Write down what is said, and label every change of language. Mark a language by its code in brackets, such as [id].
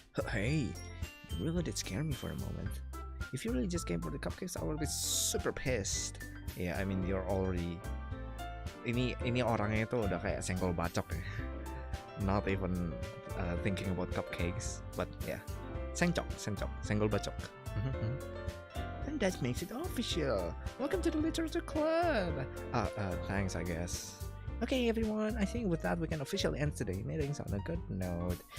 [en] Hey, you really did scare me for a moment. If you really just came for the cupcakes, I will be super pissed. Yeah, I mean you're already. [id] Ini orangnya itu udah kayak senggol bacok ya. [en] Not even thinking about cupcakes, but yeah, [id] senggol bacok. [en] And that makes it official. Welcome to the literature club. Thanks, I guess. Okay, everyone, I think with that we can officially end today's meetings on a good note.